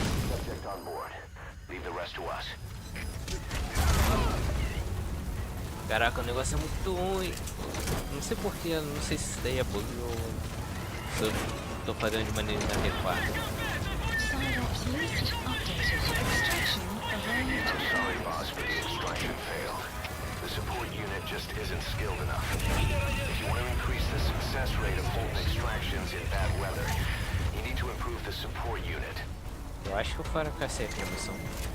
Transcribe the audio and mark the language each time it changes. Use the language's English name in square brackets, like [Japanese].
[English] Subject on board. Leave the rest to us. [Portuguese] Caraca, o negócio é muito ruim. Não sei porquê, não sei se isso daí é bug ou se eu tô fazendo de maneira inadequada. [English] Sign-ups list updated. Extraction arrived. I'm sorry, boss, but the extraction failed. The support unit just isn't skilled enough. If you want to increase the success rate of Fulton extractions in bad weather, you need to improve the support unit. [Portuguese] Eu acho que eu fracassei aqui na missão. Né?